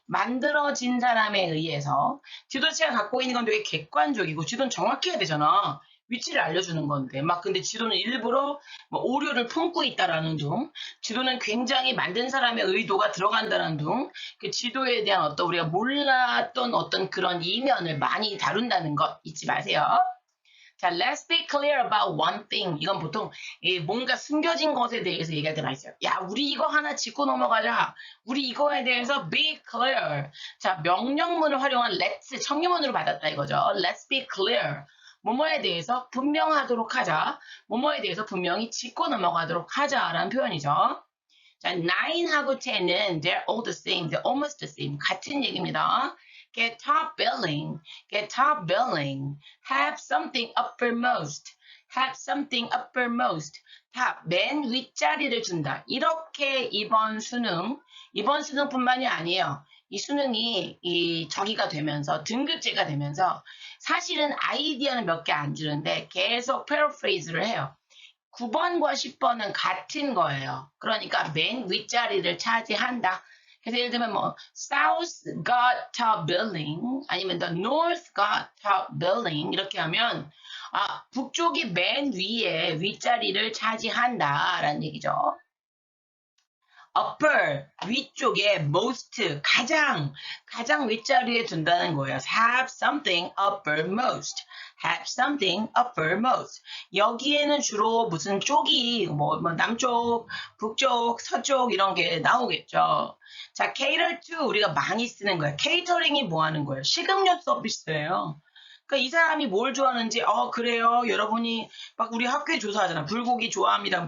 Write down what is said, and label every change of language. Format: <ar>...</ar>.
<ko>만들어진 사람에 의해서 지도체가 갖고 있는 건 되게 객관적이고 지도는 정확해야 되잖아. 위치를 알려주는 건데 막 근데 지도는 일부러 뭐 오류를 품고 있다라는 둥, 지도는 굉장히 만든 사람의 의도가 들어간다는 둥, 그 지도에 대한 어떤 우리가 몰랐던 어떤 그런 이면을 많이 다룬다는 것 잊지 마세요.</ko> <en>자, let's be clear about one thing.</en> <ko>이건 보통 뭔가 숨겨진 것에 대해서 얘기할 때 많이 써요. 야, 우리 이거 하나 짚고 넘어가자. 우리 이거에 대해서</ko> <en>be clear.</en> <ko>자, 명령문을 활용한 let's 청유문으로 받았다 이거죠.</ko> <en>Let's be clear.</en> <ko>뭐뭐에 대해서 분명하도록 하자. 뭐뭐에 대해서 분명히 짚고 넘어가도록 하자라는 표현이죠. 자, 9하고 10은</ko> <en>they're all the same, they're almost the same.</en> <ko>같은 얘기입니다.</ko> <en>Get top billing, get top billing. Have something uppermost, have something uppermost.</en> <ko>top, 맨 윗자리를 준다. 이렇게 이번 수능뿐만이 아니에요. 이 수능이 이 저기가 되면서 등급제가 되면서 사실은 아이디어는 몇 개 안 주는데 계속 패러프레이즈를 해요. 9번과 10번은 같은 거예요. 그러니까 맨 윗자리를 차지한다. 그래서 예를 들면 뭐</ko> <en>South got top billing</en> <ko>아니면</ko> <en>the North got top billing</en> <ko>이렇게 하면 북쪽이 맨 위에 윗자리를 차지한다라는 얘기죠. upper 위쪽에 most 가장 윗자리에 둔다는 거예요.</ko> <en>have something uppermost. have something uppermost.</en> <ko>여기에는 주로 무슨 쪽이 뭐 남쪽, 북쪽, 서쪽 이런 게 나오겠죠. 자,</ko> <en>cater to</en> <ko>우리가 많이 쓰는 거예요. 케이터링이 뭐 하는 거예요? 식음료 서비스예요. 그러니까 이 사람이 뭘 좋아하는지 그래요. 여러분이 막 우리 학교에 조사하잖아. 불고기 좋아합니다.</ko>